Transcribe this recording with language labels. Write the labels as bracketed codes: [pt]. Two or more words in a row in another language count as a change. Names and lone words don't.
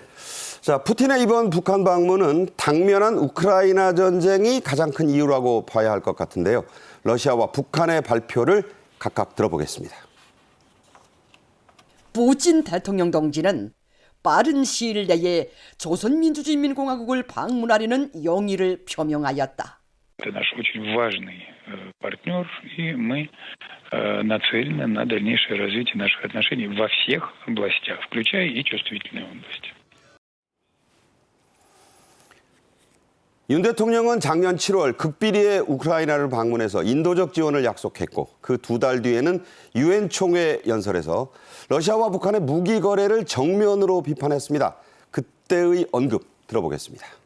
[ko] 자, 푸틴의 이번 북한 방문은 당면한 우크라이나 전쟁이 가장 큰 이유라고 봐야 할 것 같은데요. 러시아와 북한의 발표를 각각 들어보겠습니다. 푸틴 대통령 동지는 빠른 시일 내에 조선민주주의인민공화국을 방문하려는 용의를 표명하였다. [ru] Это наш очень важный партнер, и мы нацелены на дальнейшее развитие наших отношений во всех областях, включая и чувствительные области. [ko] 윤 대통령은 작년 7월 극비리에 우크라이나를 방문해서 인도적 지원을 약속했고 그 2달 뒤에는 유엔 총회 연설에서 러시아와 북한의 무기 거래를 정면으로 비판했습니다. 그때의 언급 들어보겠습니다.